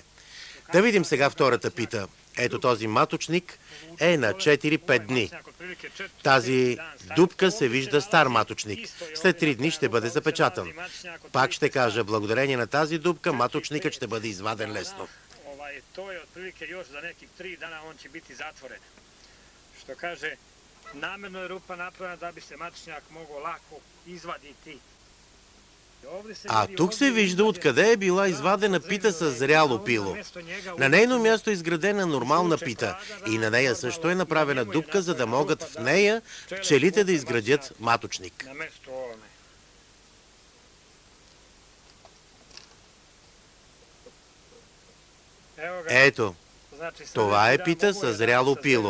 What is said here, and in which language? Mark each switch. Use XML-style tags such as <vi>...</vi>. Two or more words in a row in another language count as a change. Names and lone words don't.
<bg>Да видим сега втората пита. Ето този маточник е на 4-5 дни. Тази дупка се вижда стар маточник. След 3 дни ще бъде запечатан. Пак ще кажа, благодарение на тази дупка маточникът ще бъде изваден лесно.</bg> <hr>To je otprilike još za nekih 3 dana on će biti zatvoren. Što kaže, namjerno je rupa napravljena da bi se matičnjak mogao lako izvaditi.</hr> <bg>А тук се вижда откъде е била извадена пита с зряло пило. На нейно място е изградена нормална пита и на нея също е направена дупка, за да могат в нея пчелите да изградят маточник. Ето, това е пита с зряло пило.</bg>